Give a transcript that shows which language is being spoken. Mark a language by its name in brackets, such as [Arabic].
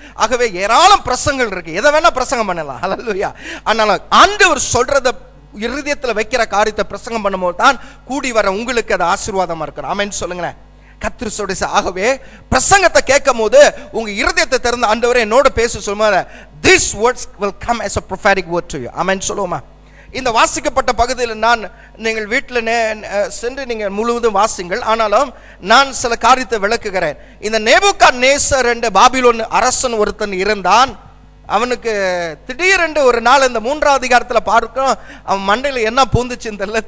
[Tamil] ஆகவே ஏராளம் பிரசங்கள் இருக்கு, எதை வேணா பிரசங்கம் பண்ணலாம். ஹல்லேலூயா. அதனால ஆண்டவர் சொல்றத இருதயத்தில் வைக்கிற காரியத்தை பிரசங்கம் பண்ணும்போது தான் கூடி வர உங்களுக்கு அது ஆசீர்வாதமா இருக்கும். ஆமென் சொல்லுங்களேன். கர்த்தர். ஆகவே பிரசங்கத்தை கேட்கும் போது உங்க இருதயத்தை திறந்து ஆண்டவரே என்னோட பேச சொல்லுவாரு. [English] These words will come as a prophetic word to you. [Tamil] ஆமென் சொல்லுவோமா. இந்த வாசிக்கப்பட்ட பகுதியில் நீங்கள் வீட்டில் சென்று நீங்கள் முழுவதும் வாசிங்கள். ஆனாலும் நான் சில காரியத்தை விளக்குகிறேன். இந்த நேபுகாத்நேசர் என்ற பாபிலோன் அரசன் ஒருத்தன் இருந்தான். அவனுக்கு திடீரென்று ஒரு நாள், இந்த 3வது அதிகாரத்தில் பார்க்கிறோம், அவன் மண்டையில் என்ன பூந்துச்சுன்னு தெரியல.